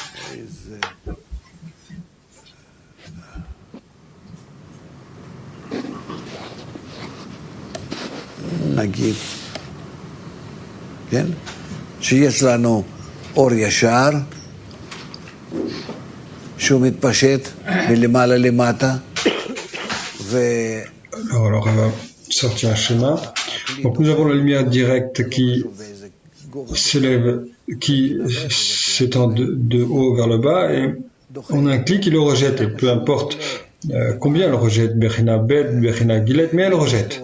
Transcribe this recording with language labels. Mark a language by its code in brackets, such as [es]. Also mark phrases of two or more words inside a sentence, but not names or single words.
[he] נגיד, כן? שיש לנו אור ישר, שהוא מתפשט מלמעלה למטה, [fr] Alors, on va sortir un schéma. Donc, nous avons la lumière directe qui s'élève, qui s'étend de haut vers le bas, et on a un cli qui le rejette, et peu importe combien elle rejette, [he] בחינה בית, בחינה גימל, [fr] mais elle rejette.